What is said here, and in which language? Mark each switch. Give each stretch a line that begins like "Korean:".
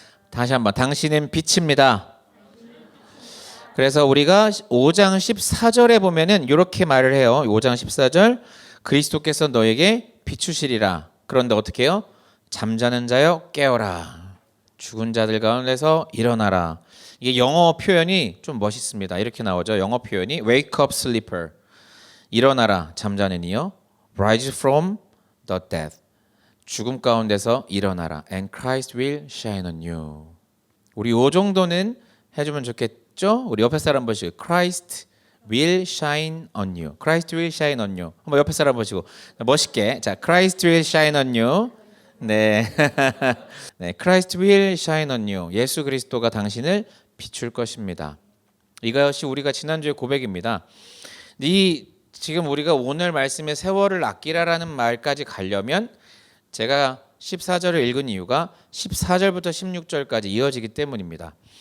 Korean: 다시 한번 당신은 빛입니다. 그래서 우리가 5장 14절에 보면은 이렇게 말을 해요. 5장 14절 그리스도께서 너에게 비추시리라. 그런데 어떻게 해요? 잠자는 자여 깨어라. 죽은 자들 가운데서 일어나라. 이게 영어 표현이 좀 멋있습니다. 이렇게 나오죠. 영어 표현이
English: wake up sleeper.
Korean: 일어나라 잠자는 이여.
English: rise from the dead.
Korean: 죽음 가운데서 일어나라.
English: and Christ will shine on you.
Korean: 우리 요 정도는 해주면 좋겠죠? 우리 옆에 사람 보시고
English: Christ will shine on you. Christ will shine on you.
Korean: 한번 옆에 사람 보시고 멋있게. 자,
English: Christ will shine on you.
Korean: 네.
English: 네, Christ will shine on you.
Korean: 예수 그리스도가 당신을 비출 것입니다. 이것이 우리가 지난주의 고백입니다. 지금 우리가 오늘 말씀의 세월을 아끼라라는 말까지 가려면 제가 14절을 읽은 이유가 14절부터 16절까지 이어지기 때문입니다.